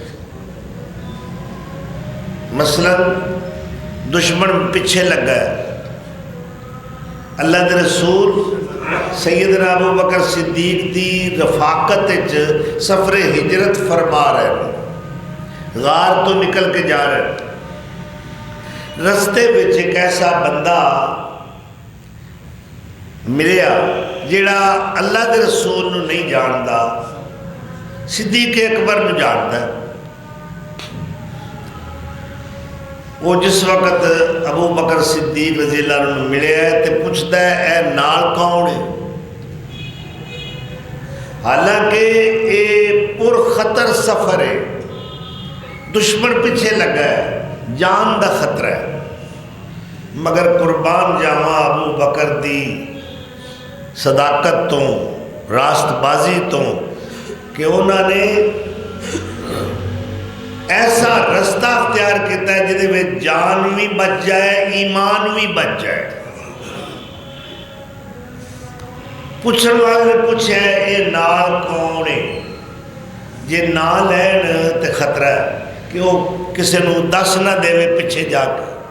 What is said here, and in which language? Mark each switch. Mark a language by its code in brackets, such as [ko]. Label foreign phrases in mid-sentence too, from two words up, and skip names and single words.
[pa] مثلا دشمن پیچھے لگا ہے، اللہ کے رسول سیدنا ابو بکر صدیق دی رفاقت سفر ہجرت فرما رہے ہیں، غار تو نکل کے جا رہے ہیں، رستے وچ ایک ایسا بندہ ملیا جڑا اللہ کے رسول نو نہیں جاندا، صدیق اکبر نو جاندا ہے۔ [ur] وہ جس وقت ابو بکر صدیق [ar] رضی اللہ عنہ [ur] ملے ہے تو پوچھتا ہے [pa] اے نال کون ہے؟ حالانکہ یہ پر خطر سفر ہے، دشمن پیچھے لگا ہے، جان دا خطرہ ہے، مگر قربان جاواں ابو بکر دی صداقت تو راست بازی تو کہ انہوں نے ایسا رستہ اختیار کیتا ہے جہدے وچ جان بھی بچ جائے ایمان بھی بچ جائے. پوچھن والے نے پوچھا ہے یہ نال کون ہے؟ جے نہ لین تے خطرہ ہے کہ وہ کسی نو دس نہ دے پیچھے جا کے.